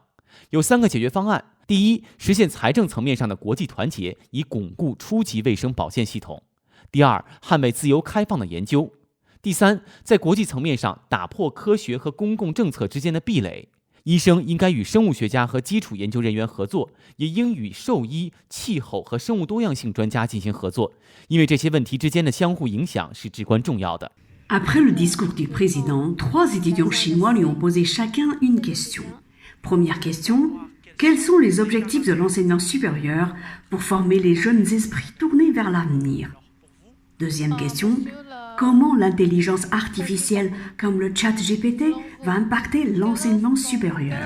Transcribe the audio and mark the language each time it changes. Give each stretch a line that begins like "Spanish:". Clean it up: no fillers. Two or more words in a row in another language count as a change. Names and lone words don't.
Chinese: 有3个解决方案：第一，实现财政层面上的国际团结，以巩固初级卫生保健系统；第2，捍卫自由开放的研究；第3，在国际层面上打破科学和公共政策之间的壁垒。医生应该与生物学家和基础研究人员合作，也应与兽医、气候和生物多样性专家进行合作，因为这些问题之间的相互影响是至关重要的。
French: Après le discours du président, 3 étudiants chinois lui ont posé chacun une question. Première question, quels sont les objectifs de l'enseignement supérieur pour former les jeunes esprits tournés vers l'avenir? Deuxième question, comment l'intelligence artificielle comme le chat GPT va impacter l'enseignement supérieur?